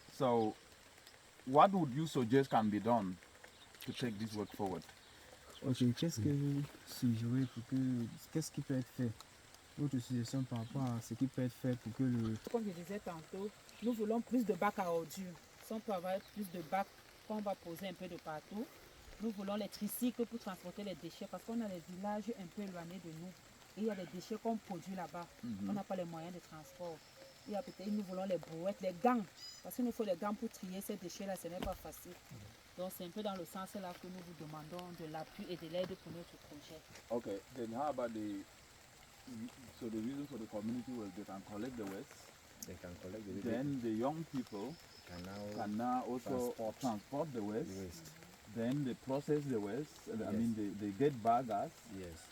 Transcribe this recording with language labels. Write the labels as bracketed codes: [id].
[en] So, what would you suggest can be done to take this work forward? [fr] Ok, qu'est-ce que vous suggérez pour que. Qu'est-ce qui peut être fait? Votre suggestion par rapport à ce qui peut être fait pour que le. Comme je disais tantôt, nous voulons plus de bacs à ordures. Si on peut avoir plus de bacs qu'on va poser un peu de partout, nous voulons les tricycles pour transporter les déchets parce qu'on a des villages un peu éloignés de nous. Et il y a des déchets qu'on produit là-bas. On n'a pas les moyens de transport. Il y a peut-être, nous voulons les brouettes, les gants. Parce qu'il nous faut les gants pour trier ces déchets-là, ce n'est pas facile. Donc c'est un peu dans le sens là que nous vous demandons de l'appui et de l'aide pour notre projet. [en] Okay, then how about so the reason for the community was they can collect the waste, They can collect the then the young people can now also transport the waste, then they process the waste, I mean they get biogas, Yes.